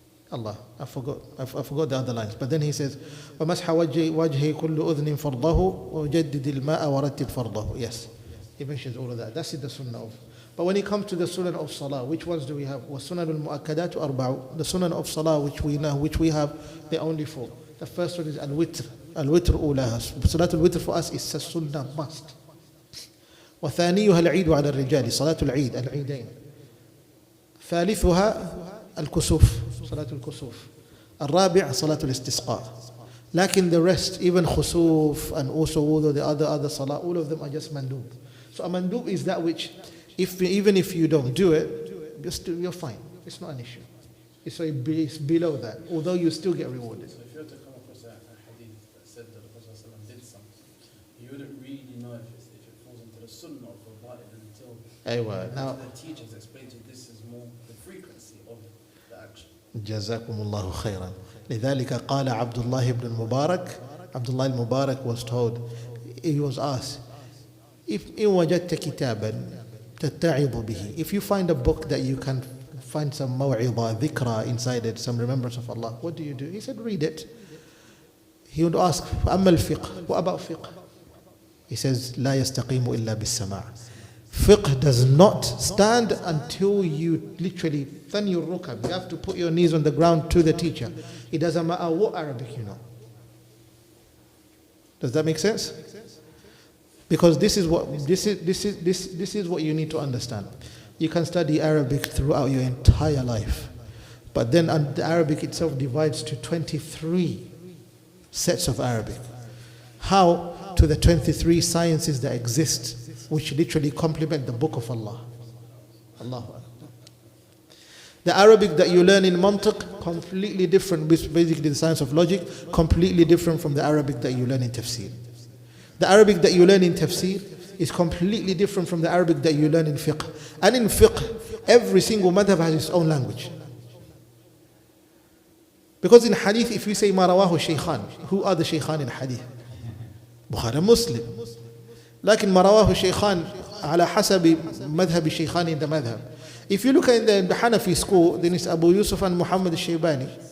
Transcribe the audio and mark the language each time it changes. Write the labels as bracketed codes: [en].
[en] Allah, I forgot the other lines. But then he says [ar] ومسح وجه كل أذن فرضه وجدد الماء ورتب فرضه. [en] Yes. He mentions all of that. That's the sunnah of. But when it comes to the sunnah of salah, which ones do we have? [ar] وَالسُنَنُ الْمُؤَكَّدَاتُ أَرْبَعُ. [en] The sunnah of salah which we know, which we have, they're only four. The first one is al-witr. Al-witr [ar] أولاها. [en] Salat al-witr for us is a sunnah must. [ar] وثانيها العيد على الرجال. صلاة العيد العيدين. ثالثها الكسوف. صلاة الكسوف. الرابع صلاة الاستسقاء. لكن [en] the rest, even khusuf and also all the other salah, all of them are just mandub. So a mandub is that which, even if you don't do it, you're fine. It's not an issue. It's below that, although you still get rewarded. So if you were to come across a hadith that said that the Prophet ﷺ did something, you wouldn't really know if it falls into the sunnah of the ba'id until Now, the teachers explain to you this is more the frequency of the action. [ar] جزاكم الله خيرا. لذلك قال عبد الله بن المبارك. [en] Abdullah al-Mubarak was told, he was asked, if [ar] إن وجدت كتابا تتعظ به, [en] if you find a book that you can find some [ar] موعظة ذكرى [en] inside it, some remembrance of Allah, what do you do? He said, read it. He would ask, [ar] أما الفقه, [en] what about fiqh? He says, [ar] لا يستقيم إلا بالسماع. [en] Fiqh does not stand until you literally than your rukab. You have to put your knees on the ground to the teacher. It doesn't matter what Arabic you know. Does that make sense? Because this is what you need to understand. You can study Arabic throughout your entire life, but then the Arabic itself divides to 23 sets of Arabic. How? To the 23 sciences that exist, which literally complement the book of Allah. Allahu Akbar. The Arabic that you learn in mantiq, completely different, basically the science of logic, completely different from the Arabic that you learn in tafsir. The Arabic that you learn in tafsir is completely different from the Arabic that you learn in fiqh. And in fiqh, every single madhab has its own language. Because in hadith, if you say ma rawahu shaykhan, who are the shaykhan in hadith? Bukhari and Muslim. [ar] لكن ما رواه الشيخان على حسب مذهب الشيخان [en] in the madhab. If you look at the Hanafi school, then it's Abu Yusuf and Muhammad al-Shaybani.